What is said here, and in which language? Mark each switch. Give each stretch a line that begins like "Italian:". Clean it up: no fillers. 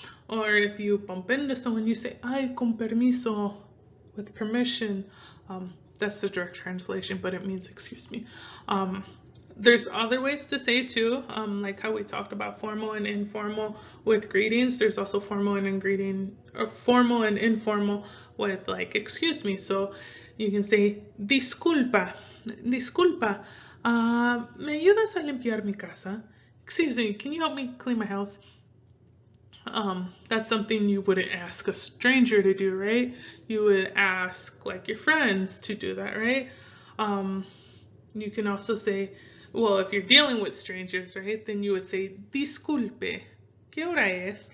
English: Or if you bump into someone, you say,
Spanish: ay, con permiso,
English: with permission. That's the direct translation, but it means excuse me. There's other ways to say too, like how we talked about formal and informal with greetings. There's also formal and informal with like excuse me. So you can say
Spanish: disculpa, disculpa, ¿me ayudas a limpiar mi casa?
English: Excuse me, can you help me clean my house? That's something you wouldn't ask a stranger to do, right? You would ask like your friends to do that, right? You can also say, well, if you're dealing with strangers, right, then you would say
Spanish: disculpe, ¿qué hora es?